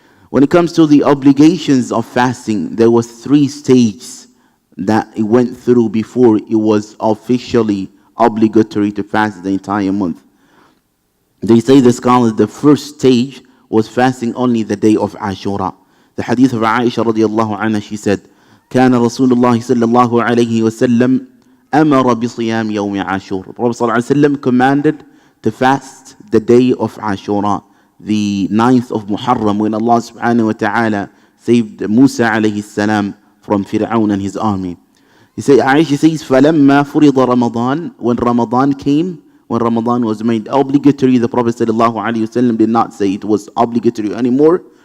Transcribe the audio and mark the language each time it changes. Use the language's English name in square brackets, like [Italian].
[English] When it comes to the obligations of fasting, there was 3 stages that it went through before it was officially obligatory to fast the entire month. They say, the scholars, the first stage was fasting only the day of Ashura. The hadith of Aisha radiallahu anha, she said, [Arabic] كان رسول الله صلى الله عليه وسلم أمر بصيام يوم عاشور. [English] The Prophet [Arabic] صلى الله عليه وسلم [English] commanded to fast the day of Ashura, the 9th of Muharram, when Allah subhanahu wa ta'ala saved Musa alayhi salam from Fir'aun and his army. Aisha says, [Arabic] فَلَمَّا فُرِضَ [English] Ramadan, when Ramadan came, when Ramadan was made obligatory, the Prophet sallallahu alaihi wasallam did not say it was obligatory anymore.